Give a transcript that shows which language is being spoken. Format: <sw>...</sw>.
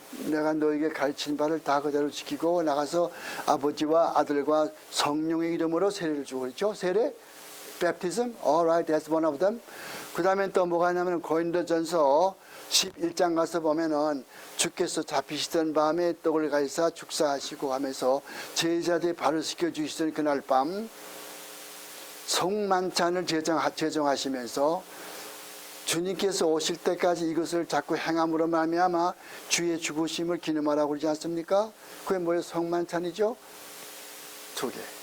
<ko>내가 너에게 가르친 바를 다 그대로 지키고 나가서 아버지와 아들과 성령의 이름으로 세례를 주고 그랬죠.</ko> <en>세례, baptism, alright, that's one of them.</en> <ko>그 다음에 또 뭐가 있냐면 고린도전서 11장 가서 보면은 주께서 잡히시던 밤에 떡을 가지사 축사하시고 하면서 제자들이 발을 씻겨주시던 그날 밤 성만찬을 제정하시면서 주님께서 오실 때까지 이것을 자꾸 행함으로 말미암아 주의 죽으심을 기념하라고 그러지 않습니까? 그게 뭐예요? 성만찬이죠? 2개.</ko>